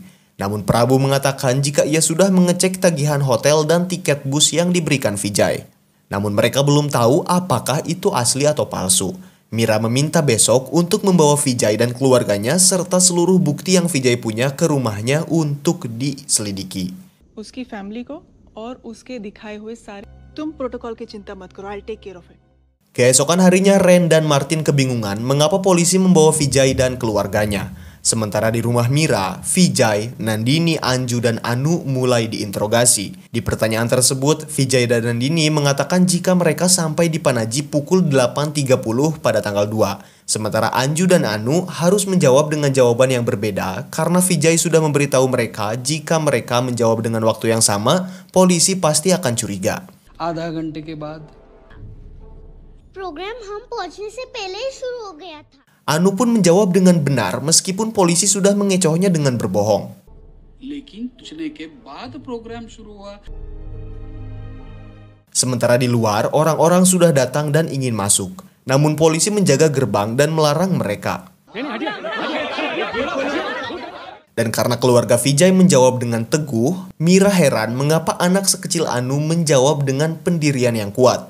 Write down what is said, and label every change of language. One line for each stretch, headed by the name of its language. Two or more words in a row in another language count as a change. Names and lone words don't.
Indonesian: Namun Prabu mengatakan jika ia sudah mengecek tagihan hotel dan tiket bus yang diberikan Vijay. Namun mereka belum tahu apakah itu asli atau palsu. Mira meminta besok untuk membawa Vijay dan keluarganya serta seluruh bukti yang Vijay punya ke rumahnya untuk diselidiki.
Hindi: उसकी फैमिली को और उसके दिखाए हुए सारे तुम प्रोटोकॉल की चिंता मत करो
English: I'll take care of it.
Indonesian: Keesokan harinya Ren dan Martin kebingungan mengapa polisi membawa Vijay dan keluarganya. Sementara di rumah Mira, Vijay, Nandini, Anju, dan Anu mulai diinterogasi. Di pertanyaan tersebut, Vijay dan Nandini mengatakan jika mereka sampai di Panaji pukul 8.30 pada tanggal 2. Sementara Anju dan Anu harus menjawab dengan jawaban yang berbeda karena Vijay sudah memberitahu mereka jika mereka menjawab dengan waktu yang sama, polisi pasti akan curiga.
Hindi: आधा घंटे के बाद प्रोग्राम हम पहुंचने से पहले ही शुरू हो गया था.
Indonesian: Anu pun menjawab dengan benar meskipun polisi sudah mengecohnya dengan berbohong. Sementara di luar, orang-orang sudah datang dan ingin masuk. Namun polisi menjaga gerbang dan melarang mereka. Dan karena keluarga Vijay menjawab dengan teguh, Mira heran mengapa anak sekecil Anu menjawab dengan pendirian yang kuat.